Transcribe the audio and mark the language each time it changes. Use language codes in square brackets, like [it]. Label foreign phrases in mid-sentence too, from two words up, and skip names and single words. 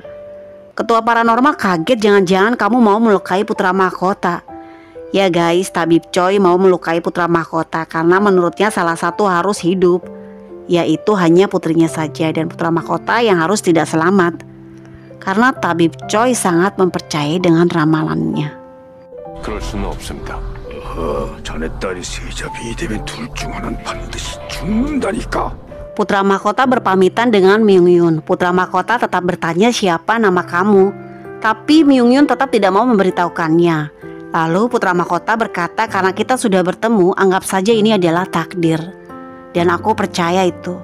[id] Ketua paranormal kaget, jangan-jangan kamu mau melukai putra mahkota. Ya guys, tabib Choi mau melukai putra mahkota karena menurutnya salah satu harus hidup, yaitu hanya putrinya saja, dan putra mahkota yang harus tidak selamat. Karena tabib Choi sangat mempercayai dengan ramalannya. [ko] 그럴 수는 없습니다. 자네 딸이 세자빈이 되면 둘 중 하나는 반드시 죽는다니까. [id] Putra mahkota berpamitan dengan Myung-yun. Putra mahkota tetap bertanya siapa nama kamu, tapi Myung-yun tetap tidak mau memberitahukannya. Lalu putra mahkota berkata, karena kita sudah bertemu, anggap saja ini adalah takdir. Dan aku percaya itu.